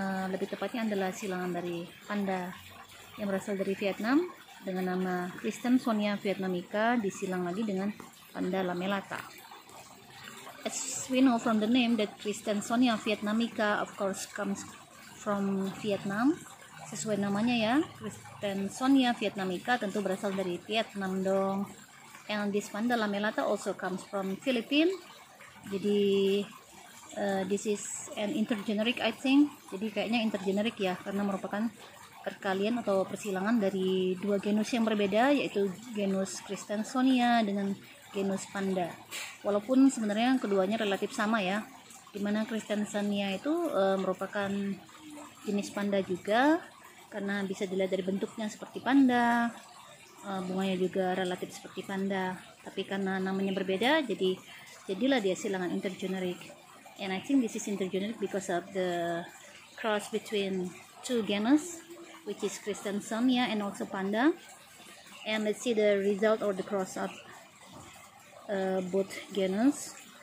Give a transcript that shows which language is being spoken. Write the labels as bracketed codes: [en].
[id] Lebih tepatnya adalah silangan dari panda yang berasal dari Vietnam dengan nama Kristensonia vietnamica, disilang lagi dengan Panda lamellata. [en] As we know from the name that Kristensonia vietnamica of course comes from Vietnam. [id] Sesuai namanya ya, Kristensonia vietnamica tentu berasal dari Vietnam dong. [en] And this Panda lamellata also comes from Philippines. Jadi this is an intergeneric I think. [id] Jadi kayaknya intergeneric ya, karena merupakan perkalian atau persilangan dari dua genus yang berbeda, yaitu genus Kristensonia dengan genus Panda. Walaupun sebenarnya keduanya relatif sama ya, dimana Kristensonia itu merupakan jenis panda juga, karena bisa dilihat dari bentuknya seperti panda, bunganya juga relatif seperti panda, tapi karena namanya berbeda, jadilah dia silangan intergeneric. [en] And I think this is intergeneric because of the cross between two genus, which is Kristensonia and also Panda. And let's see the result or the cross of both genus.